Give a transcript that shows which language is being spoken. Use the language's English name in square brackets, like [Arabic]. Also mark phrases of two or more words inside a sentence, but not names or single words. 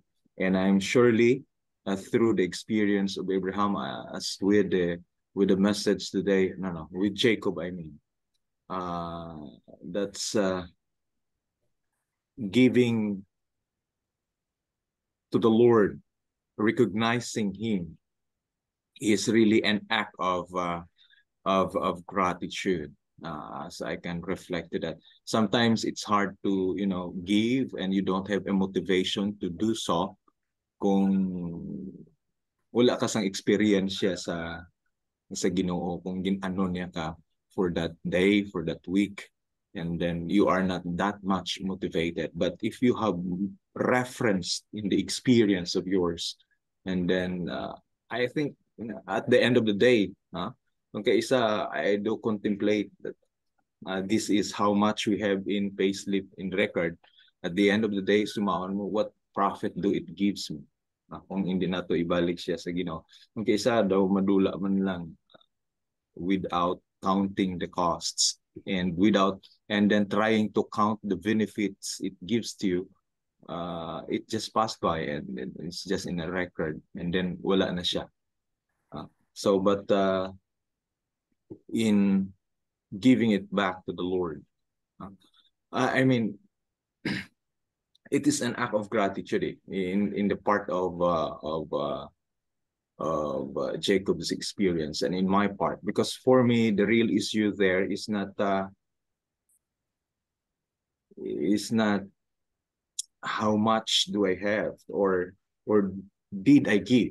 [English] And I'm surely through the experience of Abraham, as with the message today, with Jacob, I mean, that's giving to the Lord, recognizing Him is really an act of gratitude. As I can reflect to that. Sometimes it's hard to, give and you don't have a motivation to do so [Hiligaynon] kung wala ka sang experience sa Ginoo, kung gin-ano niya ka [English] for that day, for that week, and then you are not that much motivated. But if you have reference in the experience of yours, and then I think at the end of the day, okay, I do contemplate that this is how much we have in payslip, in record. At the end of the day, [Hiligaynon] sumaon mo, [English] what profit do it gives me? [Hiligaynon] Kung hindi na to ibalik siya sa Ginoo. [English] Okay, [Hiligaynon] isa daw madula man lang [English] without counting the costs and then trying to count the benefits it gives to you. It just passed by and it's just in a record and then [Hiligaynon] wala na siya. [English] But in giving it back to the Lord, I mean, it is an act of gratitude in the part of Jacob's experience and in my part, because for me the real issue there is not how much do I have or did I give.